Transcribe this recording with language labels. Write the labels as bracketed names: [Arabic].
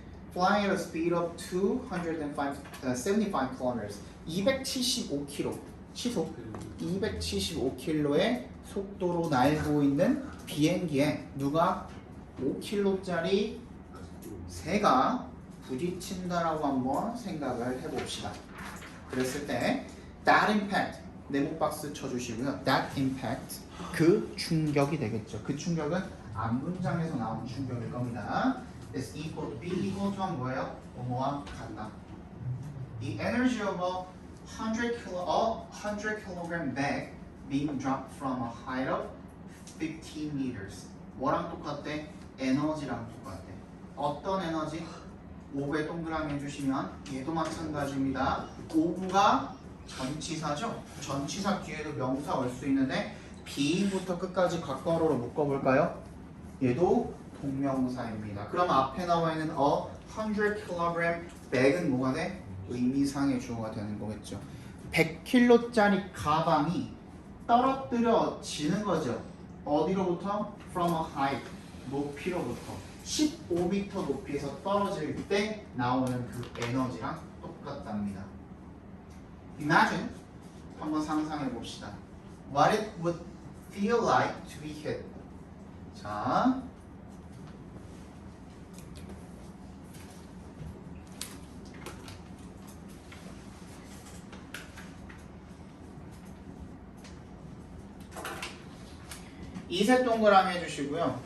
[English] Flying at a speed of 275 kilometers, [Korean] 275km 시속 275km의 속도로 날고 있는 비행기에 누가 5kg짜리 새가 부딪힌다라고 한번 생각을 해봅시다. 그랬을 때 [English] that impact [Korean] 네모 박스 쳐주시고요. [English] that impact [Korean] 그 충격이 되겠죠. 그 충격은 앞 문장에서 나온 충격일 겁니다. [English] is equal to B equal to 뭐예요? [Korean] 뭐와 같다. [English] The energy of a 100 kilogram bag being dropped from a height of 15 meters. [Korean] 뭐랑 똑같대? 에너지랑 똑같대. 어떤 에너지? 5배 동그라미 해주시면 얘도 마찬가지입니다. 5구가 전치사죠. 전치사 뒤에도 명사 올 수 있는데 being부터 끝까지 괄호로 묶어볼까요? 얘도 동명사입니다. 그럼 앞에 나와 있는 100kg 백은 뭐가 돼? 의미상의 주어가 되는 거겠죠. 100kg짜리 가방이 떨어뜨려지는 거죠. 어디로부터? [English] From a height, [Korean] 높이로부터 15m 높이에서 떨어질 때 나오는 그 에너지랑 똑같답니다. Imagine, 한번 상상해 봅시다. [English] What it would feel like to be hit. [Korean] 자, 이색 동그라미 해주시고요.